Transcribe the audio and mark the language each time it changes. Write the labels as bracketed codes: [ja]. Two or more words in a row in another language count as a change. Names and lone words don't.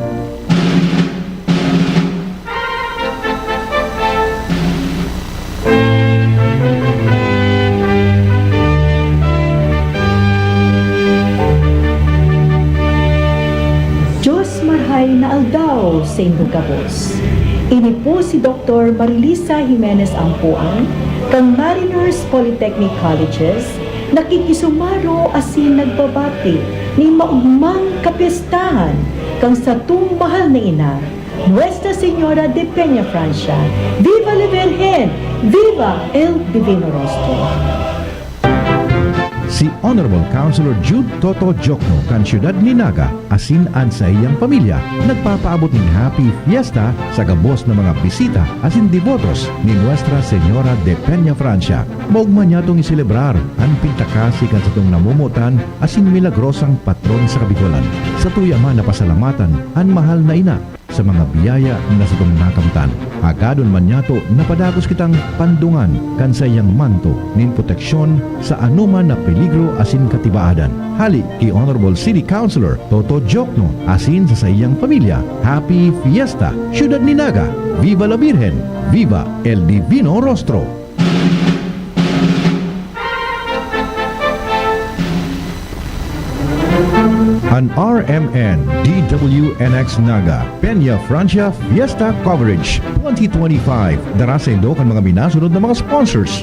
[bik] Diyos marhay na aldaw sa inyong gabos. Ini po si Dr. Marilisa Jimenez Ampuan, kang Mariners Polytechnic Colleges, nakikisumaro asin nagbabati ni maugmang kapistahan kang sa mahal na ina, [es] Nuestra Señora de Peña Francia. Viva la Virgen! Viva el Divino Rostro! [bik] Si Honorable Councilor Jude Toto Jokno kan siyudad ni Naga asin an sa iyang pamilya nagpapaabot ng [en] happy fiesta [bik] sa gabos na mga bisita asin devotos ni Nuestra Señora de Peña Francia. Maugman niya itong iselebrar ang pintakasi kan sa itong namumutan asin milagrosang patron sa Kabikolan. Sa tuyaman na pasalamatan ang mahal na ina sa mga biyaya na sa itong nakamtan. Agadon man niyato napadagos kitang pandungan kan sa iyang manto nin proteksyon sa anuman na peligro asin katibaadan. Hali kay Honorable City Councilor Toto Jokno asin sa iyang pamilya. [en] Happy Fiesta, [bik] Siyudad ni Naga. [es] Viva la Virgen! Viva el Divino Rostro! [bik] An RMN DWNX Naga Peña Francia Fiesta Coverage 2025. Dara sa indo kan mga minasunod na mga sponsors.